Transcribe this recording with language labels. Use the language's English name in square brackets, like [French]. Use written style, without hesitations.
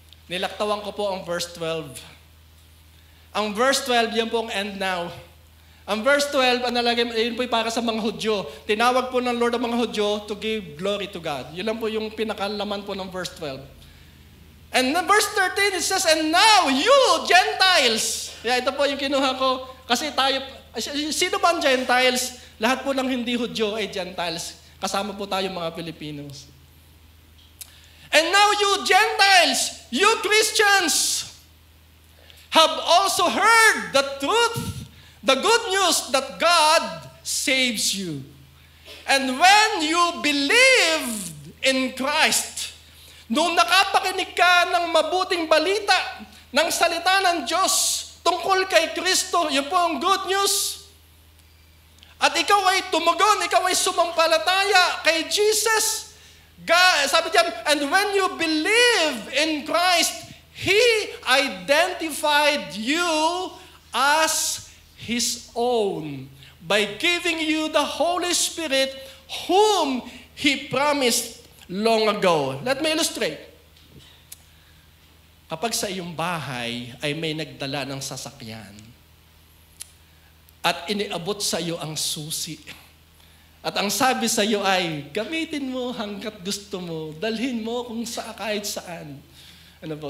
[Filipino] Nilaktawan ko po ang verse 12. Ang verse 12, yan po ang [English] and now. [Filipino] Ang verse 12, yun po para sa mga Hudyo. Tinawag po ng Lord ang mga Hudyo [English] to give glory to God. [Filipino] Yun lang po yung pinakalaman po ng verse 12. [English] And in verse 13, it says, and now you, Gentiles. [Filipino] Ito po yung kinuha ko. Kasi tayo, sino ba ang Gentiles? Lahat po ng hindi Hudyo ay Gentiles. Kasama po tayo mga Filipinos. [English] And now you Gentiles, you Christians, have also heard the truth, the good news that God saves you. And when you believed in Christ, [Filipino] nung nakapakinig ka ng mabuting balita, ng salita ng Diyos tungkol kay Kristo, yun po ang good news. At ikaw ay tumugon, ikaw ay sumampalataya kay Jesus. [English] God, [Filipino] sabi diyan, [English] and when you believe in Christ, He identified you as His own by giving you the Holy Spirit whom He promised long ago. Let me illustrate. [Filipino] Kapag sa iyong bahay ay may nagdala ng sasakyan at iniabot sa iyo ang susi at ang sabi sa iyo ay gamitin mo hanggat gusto mo, dalhin mo kung kahit saan. Ano po?